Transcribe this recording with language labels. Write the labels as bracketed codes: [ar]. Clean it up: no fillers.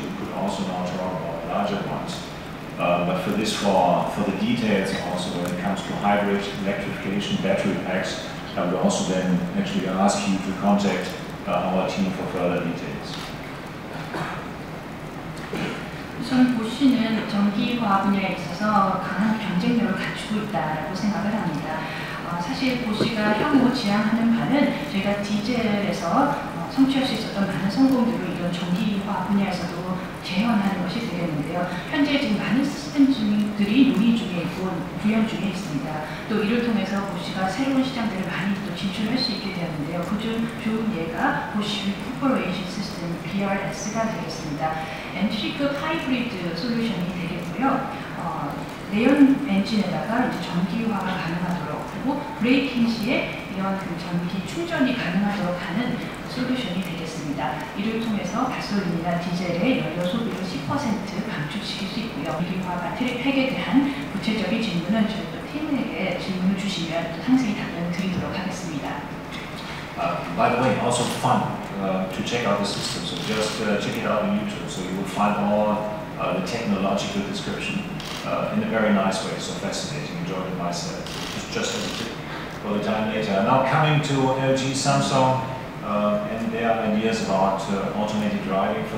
[en] We could also now talk about larger ones. But for this, for the details also when it comes to hybrid, electrification, battery packs, I would also then actually ask you to contact our team for further details. [ko] 우선 보쉬는 전기화 분야에 있어서 강한 경쟁력을 갖추고 있다고 생각을 합니다. 사실 보쉬가 향후 지향하는 바는 저희가 디젤에서 성취할 수 있었던 많은 성공들을 이런 전기화 분야에서도 재현하는 것이 되겠는데요. 현재 지금 많은 시스템들이 논의 중에 있고 구현 중에 있습니다. 또 이를 통해서 보쉬가 새로운 시장들을 많이 또 진출할 수 있게 되었는데요. 그중 좋은 예가 보쉬 리쿠퍼레이션 시스템 BRS가 되겠습니다. 엔트리급 하이브리드 솔루션이 되겠고요. 내연 엔진에다가 이제 전기화가 가능하도록, 그리고 브레이킹 시에 이런 그 전기 충전이 가능하도록 하는 솔루션이 되겠습니다. 이를 통해서 가솔린이나 디젤의 연료 소비를 10% 감축시킬 수 있고요. 전기화 배터리 팩에 대한 구체적인 질문은 저희 또 팀에게 질문을 주시면 또 상세히 답변 드리도록 하겠습니다. [en] By the way, also fun to check out the system. So just check it out on YouTube. So you will find all the technological description in a very nice way. So fascinating. Enjoyed it myself. Just as a tip for the time later. Now coming to LG, Samsung, and their ideas about automated driving.